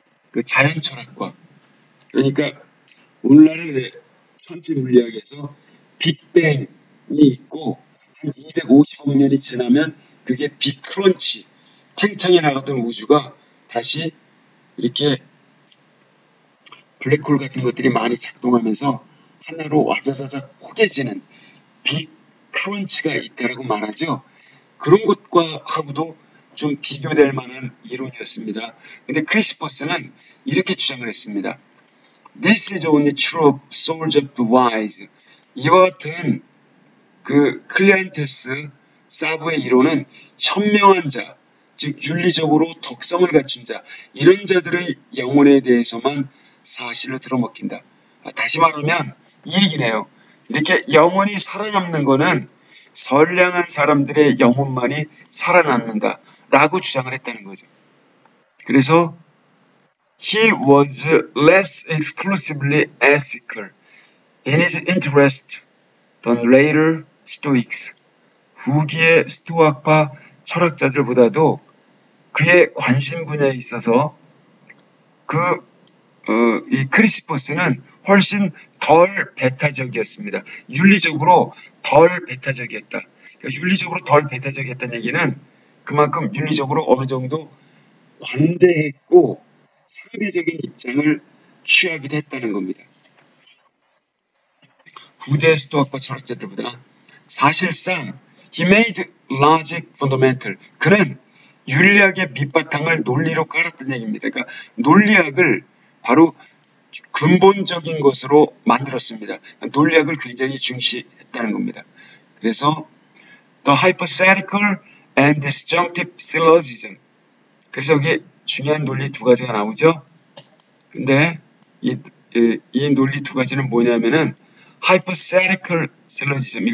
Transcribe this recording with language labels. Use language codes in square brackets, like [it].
[ko] 그 자연 철학과. 그러니까 오늘날의 천체 물리학에서 빅뱅이 있고 한 250억 년이 지나면 그게 빅크런치, 팽창해 나갔던 우주가 다시 이렇게 블랙홀 같은 것들이 많이 작동하면서 하나로 와자자작 쪼개지는 빅크런치가 있다라고 말하죠. 그런 것과 하고도 좀 비교될 만한 이론이었습니다. 근데 크리시포스는 이렇게 주장을 했습니다. [en] This is only true of souls of the wise. [ko] 이와 같은 그 클리안테스 사브의 이론은 현명한 자, 즉 윤리적으로 덕성을 갖춘 자, 이런 자들의 영혼에 대해서만 사실로 들어먹힌다. 다시 말하면 이 얘기네요. 이렇게 영혼이 살아남는 거는 선량한 사람들의 영혼만이 살아남는다 라고 주장을 했다는 거죠. 그래서 [en] he was less exclusively ethical in his interest than later Stoics. [ko] 후기의 스토아파 철학자들보다도 그의 관심 분야에 있어서 이 크리시포스는 훨씬 덜 배타적이었습니다. 윤리적으로 덜 배타적이었다. 그러니까 윤리적으로 덜 배타적이었다는 얘기는 그만큼 윤리적으로 어느 정도 관대했고 상대적인 입장을 취하기도 했다는 겁니다. 후대 스토아파 철학자들보다 사실상 [en] he made logic fundamental. [ko] 그는 윤리학의 밑바탕을 논리로 깔았던 얘기입니다. 그러니까 논리학을 바로 근본적인 것으로 만들었습니다. 논리학을 굉장히 중시했다는 겁니다. 그래서 [en] the hypothetical and disjunctive syllogism. [ko] 그래서 여기 중요한 논리 두 가지가 나오죠. 근데 이 논리 두 가지는 뭐냐면은 [en] hypothetical syllogism.